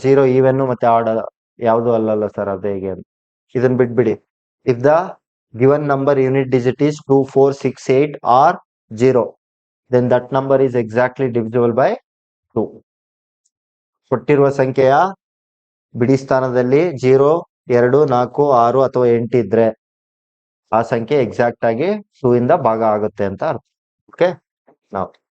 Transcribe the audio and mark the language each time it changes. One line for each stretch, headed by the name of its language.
Kannada: 0 even ಮತ್ತೆ add ಯಾವುದು ಅಲ್ಲಲ್ಲ ಸರ್, ಅದು ಹೇಗೆ ಅಂತ ಇದನ್ನ ಬಿಟ್ಬಿಡಿ.
English: If the given number unit digit is 2, 4, 6, 8 or 0, then that number is exactly divisible by 2.
Kannada: ಕೊಟ್ಟಿರುವ ಸಂಖ್ಯೆಯ ಬಿಡಿ ಸ್ಥಾನದಲ್ಲಿ 0, 2, 4, 6 ಅಥವಾ 8 ಇದ್ರೆ ಆ ಸಂಖ್ಯೆ ಎಕ್ಸಾಕ್ಟ್ ಆಗಿ 2 ಇಂದ ಭಾಗ ಆಗುತ್ತೆ ಅಂತ ಅರ್ಥ. ಓಕೆ, ನಾವು